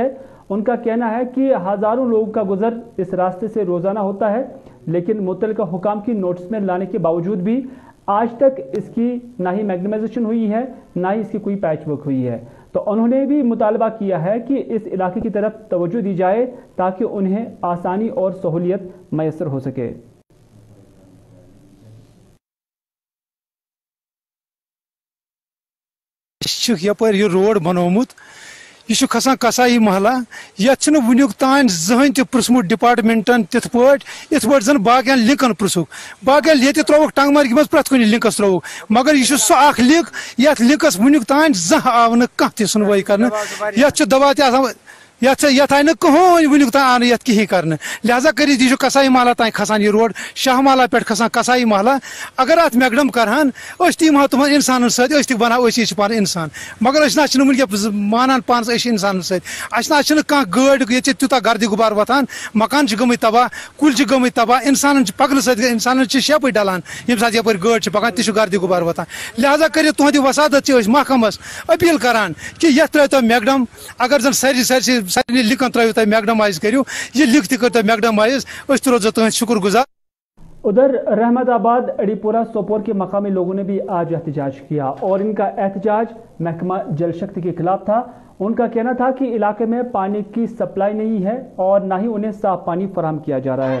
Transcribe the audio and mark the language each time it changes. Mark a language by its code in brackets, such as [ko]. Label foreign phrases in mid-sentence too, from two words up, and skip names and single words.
[hi] उनका कहना है कि हजारों लोगों का गुजर इस रास्ते से रोजाना होता है लेकिन मुतल्लिका हुकाम की नोटिस में लाने के बावजूद भी आज तक इसकी ना ही मैग्नेमाइजेशन हुई है ना ही इसकी कोई [en] patch work [hi] हुई है। तो उन्होंने भी मुतालबा किया है कि इस इलाके की तरफ तवज्जो दी जाए ताकि उन्हें आसानी और सहूलियत मैसर हो सके। [ks] यपर यह रोड बनोमुत यह खसान कसाई महला ये वुनुक तान जहन तह पृथमुत डिपार्टमेंटन तिथ पे जन बाकियन लिंकन पृथुक बाकियन ये त्रोक टंगमर्ग मज प्रत कुछ लिंकस त्रोक मगर यह सह लिंक ये लिंकस वुनुक तान जह आव न कह सुनवाई कर ये दवा यथ आय न कहोन वुनुक तान आन यथ कहीं कर लिहाजा कर कसाई महला तान खसान यह रोड शाह महला पे खसान कसाई महला अगर अत मैगडम करान तम तुम इंसान सत बना पान इंसान मगर मानान पान इंसान सत कह गाड़ ये तूता गर्द गुबार वतान मकान गई तबाह कुल गई तबाह इंसान पकन इंसान शेप डलान यम सात यप गाड़ पकान तह गर्द गुबार वतान लिहाजा कर तुहद वसादत महकमस अपील करान कि ये त्रो मैगडम अगर जन सारे लिखन त्रो तुम मैगडमाइज करो ये लिख तक मैगडमाइज रोजो तुम शुक्र गुजार। [hi] उधर रहमदाबाद अड़ीपुरा सोपोर के मकामी लोगों ने भी आज एहतजाज किया और इनका एहतजाज महकमा जल शक्ति के खिलाफ था। उनका कहना था कि इलाके में पानी की सप्लाई नहीं है और ना ही उन्हें साफ पानी फराहम किया जा रहा है।